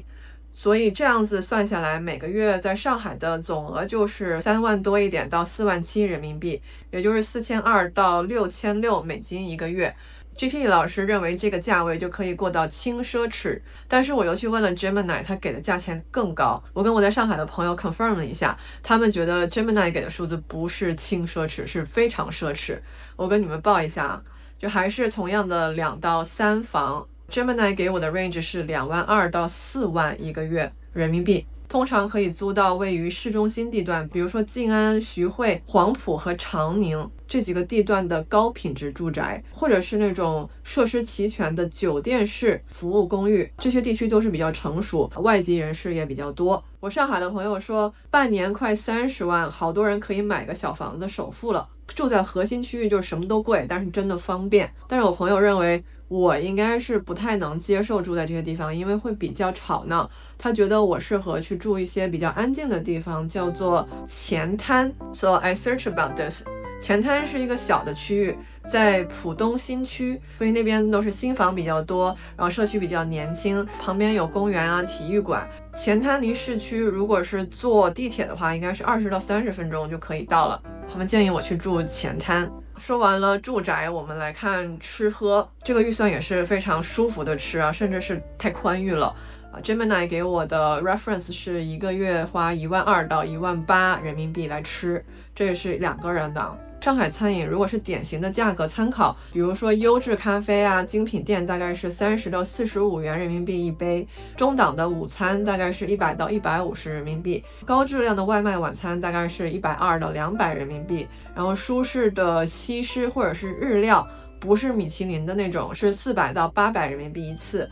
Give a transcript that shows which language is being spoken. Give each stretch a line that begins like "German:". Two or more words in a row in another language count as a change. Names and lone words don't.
Chinese: 所以這樣子算下來，每個月在上海的總額就是3萬多一點到47000人民幣，也就是4200到6600美金1個月。GPT 老師認為這個價位就可以過到輕奢侈，但是我又去問了 Gemini，他給的價錢更高。我跟我在上海的朋友 confirm 了一下，他們覺得 Gemini 給的數字不是輕奢侈，是非常奢侈。我跟你們報一下，就還是同樣的2到3房。Gemini 給我的 range 是22000到4萬1個月人民幣，通常可以租到位於市中心地段，比如說靜安、徐匯、黃埔和長寧這幾個地段的高品質住宅，或者是那種設施齊全的酒店式服務公寓，這些地區都是比較成熟，外籍人士也比較多。我上海的朋友說，半年快30萬，好多人可以買個小房子首付了。住在核心區域就什麼都貴，但是真的方便。但是我朋友認為我應該是不太能接受住在這些地方，因為會比較吵鬧。他覺得我適合去住一些比較安靜的地方，叫做前灘。
English: So I searched about this。
Chinese: 前灘是一個小的區域，在浦東新區，所以那邊都是新房比較多，然後社區比較年輕，旁邊有公園啊、體育館。前灘離市區如果是坐地鐵的話，應該是20到30分鐘就可以到了。他們建議我去住前灘。說完了住宅，我們來看吃喝。這個預算也是非常舒服的吃啊，甚至是太寬裕了。Gemini 給我的 reference 是1個月花12000到18000人民幣來吃，這也是2個人的。上海餐飲如果是典型的價格參考，比如說優質咖啡啊、精品店大概是30到45元人民幣一杯，中檔的午餐大概是100到150人民幣，高質量的外賣晚餐大概是120到200人民幣，然後舒適的西式或者是日料，不是米其林的那種，是400到800人民幣一次。